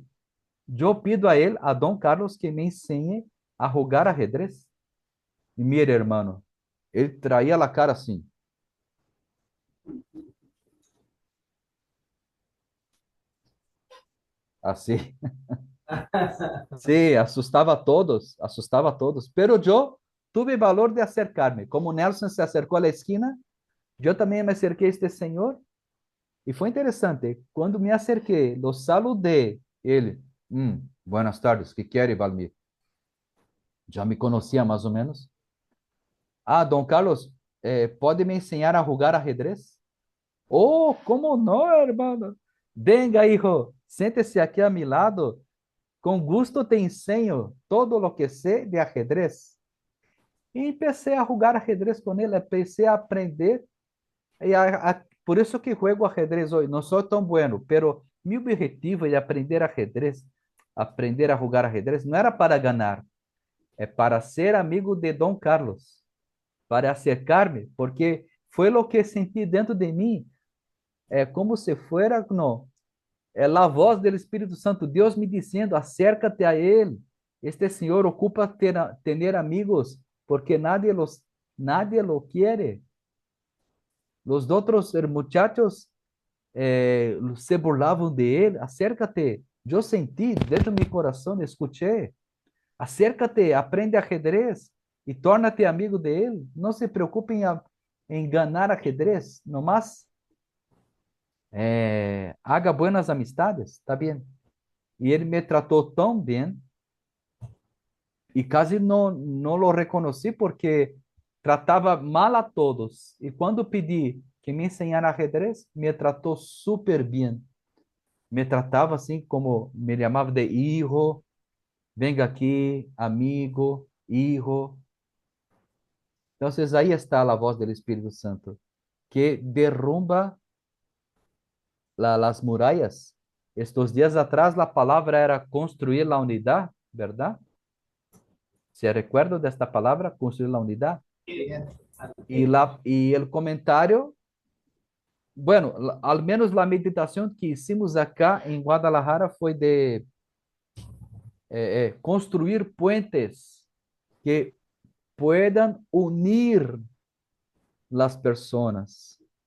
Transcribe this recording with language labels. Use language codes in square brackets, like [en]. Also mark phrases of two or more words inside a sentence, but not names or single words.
[pt] Eu pido a ele, a Dom Carlos, que me ensine a jogar ajedrez. E mira, hermano, ele traía a cara assim. Assim. Sí, asustava a todos. Pero eu tuve valor de acercar-me. Como Nelson se acercou à esquina, eu também me acerquei a este senhor. E foi interessante. Quando me acerquei, lo saludei. Ele, [es] buenas tardes, [pt] que quer, [es] Valmir? [pt] Já me conhecia mais ou menos. Ah, Dom Carlos, pode me ensinar a jogar ajedrez? Oh, como não, [es] hermano? Venga, hijo, [pt] sente-se aqui [es] a mi lado. [pt] Com gusto te ensino [es] todo lo que sé de ajedrez. [pt] E comecei a jogar ajedrez com ele, comecei a aprender. Por isso que jogo ajedrez hoje. Não sou tão bueno, pero meu objetivo é aprender ajedrez, aprender a jogar ajedrez. Não era para ganhar, é para ser amigo de Dom Carlos, para acercar-me, porque foi o que senti dentro de mim. É como [es] se fuera, [pt] não, é a voz do Espírito Santo, Deus me dizendo, acércate a ele. Este senhor ocupa ter amigos, porque [es] nadie lo quiere. Los otros muchachos se [pt] burlavam de ele. [es] Acércate. [pt] Eu senti dentro do meu coração, escutei. [es] Acércate, aprende ajedrez [pt] e torna-te amigo de ele. Não se preocupe em ganhar ajedrez, [es] nomás haga buenas amistades, [pt] está bem? E ele me tratou tão bem e quase não lo reconheci porque tratava mal a todos. E quando pedi que me ensinara ajedrez, me tratou super bem. Me tratava assim como me chamava de hijo, venga aqui, amigo, hijo. Então, aí está a voz do Espírito Santo, que [es] derrumba las murallas. [pt] Estos dias atrás, a palavra era construir a unidade, [es] ¿verdad? [pt] ¿Se recuerda desta palavra, construir a unidade? [es] Y el comentario, bueno, al menos la meditación que hicimos acá en Guadalajara fue de construir puentes que puedan unir las personas.